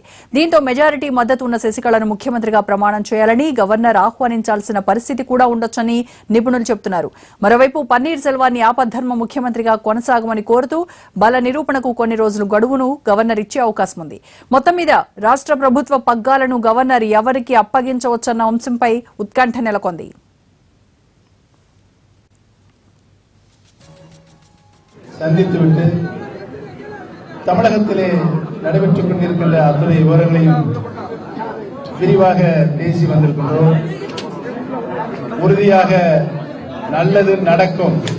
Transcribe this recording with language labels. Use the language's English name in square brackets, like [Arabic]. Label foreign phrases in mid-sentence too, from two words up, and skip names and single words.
[Telugu] దీంతో మెజారిటీ మద్దతు ఉన్న శశికళను ముఖ్యమంత్రిగా ప్రమాణం చేయాలని గవర్నర్ ఆహ్వానించాల్సిన పరిస్థితి కూడా ఉండొచ్చని నిపుణులు చెబుతున్నారు. మరోవైపు పన్నీర్ సెల్వాన్ని ఆపద్ధర్మ ముఖ్యమంత్రిగా కొనసాగమని కోరుతూ బల నిరూపణకు కొన్ని రోజులు గడువును గవర్నర్ ఇచ్చే అవకాశం ఉంది. మొత్తం మీద రాష్ట్ర ప్రభుత్వ పగ్గాలను గవర్నర్ ఎవరికి అప్పగించవచ్చన్న అంశంపై ఉత్కంఠ నెలకొంది. [Tamil] சந்தித்துவிட்டு தமிழகத்திலே நடைபெற்றுக் கொண்டிருக்கின்ற அத்தனை விவரங்களையும் விரிவாக பேசி வந்திருக்கின்றோம். உறுதியாக நல்லது நடக்கும்.